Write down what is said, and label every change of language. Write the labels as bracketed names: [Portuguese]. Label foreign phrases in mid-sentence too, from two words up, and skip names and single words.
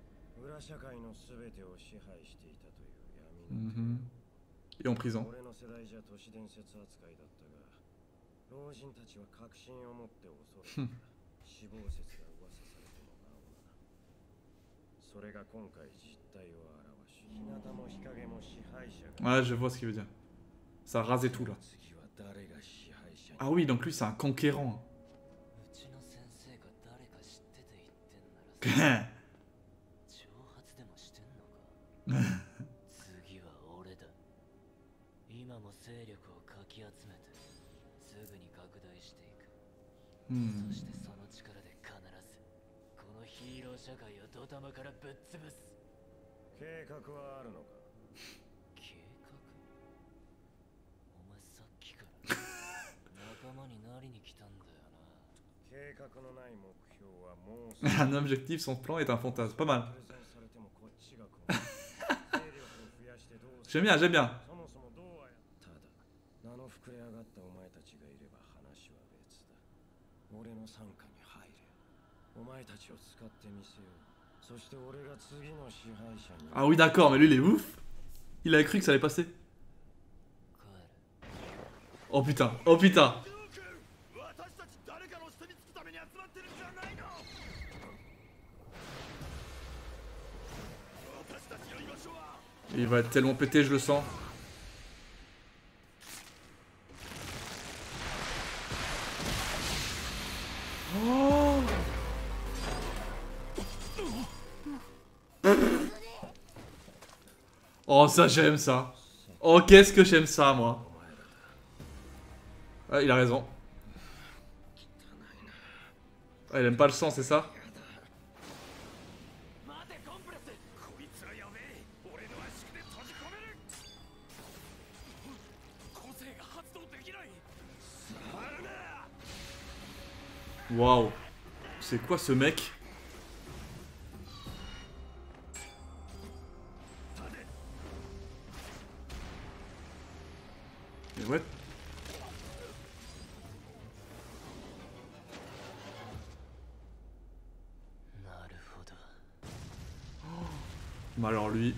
[Japanese] 裏社会のすべてを支配していたという闇の [French] Mhm. Et en prison. [Japanese] 俺の世代じゃ都市伝説扱いだったが、老人たちは確信を持って恐れた。死亡説が噂されてもなおな。それが今回実態を表し、日向も日陰も支配者が。 [French] Ouais, je vois ce qu'il veut dire. Ça a rasé tout là. [Japanese] 次は誰が支配者に。 [French] Ah oui, donc lui c'est un conquérant. [Japanese] うちの先生が誰か知ってて言ってんならさ挑発でもしてんのか次は俺だ今も勢力をかき集めてすぐに拡大していく、 [French] Hmm. [Japanese] そしてその力で必ずこのヒーロー社会をドタマからぶっ潰す計画はあるのか。計画お前さっきから仲間になりに来たんだよな計画のない目標はもう [French] Un objectif, son plan est un fantasme. Pas mal. [Japanese] プレゼンされてもこっちが困る。勢力を増やしてどうす [French] J'aime [Japanese] る。 [French] bien, j'aime bien. [Japanese] そもそもどうや。ただ名の膨れ上がったお前たちがいれば話は別だ。俺の傘下に入れ。お前たちを使ってみせよう。そして俺が次の支配者に。 [French] Ah oui, d'accord, mais lui il est ouf. Il a cru que ça allait passer. [Japanese] 帰る [French] Oh putain, oh putain. [Japanese] 私たち誰かの下につくために集まってるんじゃないの。私たちの居場所は。 [French] Il va être tellement pété, je le sens. Oh, oh ça j'aime ça. Oh qu'est-ce que j'aime ça moi. Ah, il a raison. Ah, il aime pas le sang, c'est ça? [Japanese] 待てコンプレス。こいつらやべえ。俺の足で閉じ込める。個性が発動できない。触るな。 [French] Waouh. C'est quoi ce mec? Mais ouais. Mais alors lui.